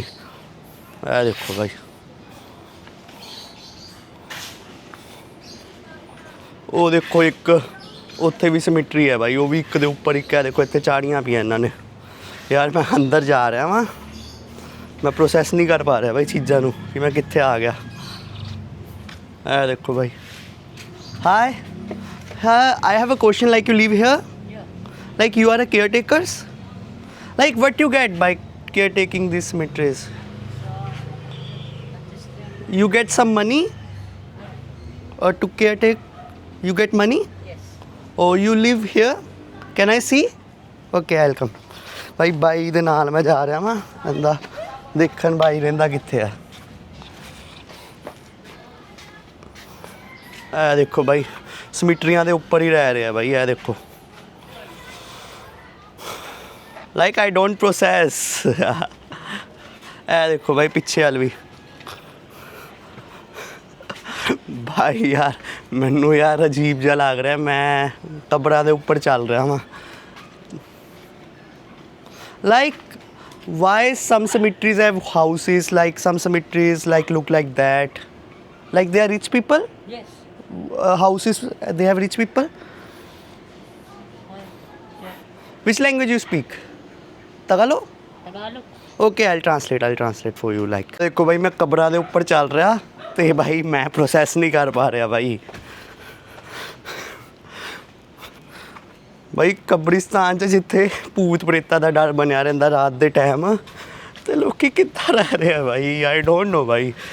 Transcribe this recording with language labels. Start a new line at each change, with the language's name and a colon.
Punjabi: ਇਹ ਦੇਖੋ ਭਾਈ, ਉਹ ਦੇਖੋ ਇੱਕ ਉੱਥੇ ਵੀ ਸਿਮੈਟਰੀ ਹੈ ਭਾਈ, ਉਹ ਵੀ ਇੱਕ ਦੇ ਉੱਪਰ ਇੱਕ ਹੈ। ਦੇਖੋ ਇੱਥੇ ਚਾੜੀਆਂ ਪਈਆਂ ਇਹਨਾਂ ਨੇ। ਯਾਰ ਮੈਂ ਅੰਦਰ ਜਾ ਰਿਹਾ ਵਾਂ, ਮੈਂ ਪ੍ਰੋਸੈਸ ਨਹੀਂ ਕਰ ਪਾ ਰਿਹਾ ਭਾਈ ਚੀਜ਼ਾਂ ਨੂੰ ਕਿ ਮੈਂ ਕਿੱਥੇ ਆ ਗਿਆ। ਇਹ ਦੇਖੋ ਭਾਈ।
English: Hi, I have a question, like you live here? Like you are a caretakers? Like what you get by caretaking these cemeteries? You get some money? Or to caretake, you get money? Yes. Oh, you live here? Can I see? Okay, I'll come.
Punjabi: ਭਾਈ ਬਾਈ ਦੇ ਨਾਲ ਮੈਂ ਜਾ ਰਿਹਾ ਵਾਂ, ਕਹਿੰਦਾ ਦੇਖਣ ਬਾਈ ਰਹਿੰਦਾ ਕਿੱਥੇ ਆ। ਇਹ ਦੇਖੋ ਬਾਈ ਸਮਿਟਰੀਆਂ ਦੇ ਉੱਪਰ ਹੀ ਰਹਿ ਰਿਹਾ ਬਾਈ। ਇਹ ਦੇਖੋ ਲਾਈਕ
English: I don't process.
Punjabi: ਇਹ ਦੇਖੋ ਬਾਈ ਪਿੱਛੇ ਵੱਲ ਵੀ ਭਾਈ। ਯਾਰ ਮੈਨੂੰ ਯਾਰ ਅਜੀਬ ਜਿਹਾ ਲੱਗ ਰਿਹਾ, ਮੈਂ ਕਬਰਾਂ ਦੇ ਉੱਪਰ ਚੱਲ ਰਿਹਾ ਵਾਂ।
English: Like why some cemeteries have houses, like some cemeteries like look like that, like they are rich people? Yes. Houses, they have rich people? Yeah. Which language you speak? Tagalog? Tagalog. Okay, I'll translate for you like।
Punjabi: देखो भाई मैं कब्ਰਾਂ ਦੇ ਉੱਪਰ ਚੱਲ ਰਿਹਾ ਤੇ ਭਾਈ ਮੈਂ process ਨਹੀਂ ਕਰ ਪਾ ਰਿਹਾ ਭਾਈ। ਭਾਈ ਕਬਰਿਸਤਾਨ 'ਚ ਜਿੱਥੇ ਭੂਤ ਪ੍ਰੇਤਾਂ ਦਾ ਡਰ ਬਣਿਆ ਰਹਿੰਦਾ ਰਾਤ ਦੇ ਟਾਈਮ, ਤੇ ਲੋਕੀ ਕਿੱਦਾਂ ਰਹਿ ਰਹੇ ਆ ਭਾਈ।
English: I don't know
Punjabi: Bhai.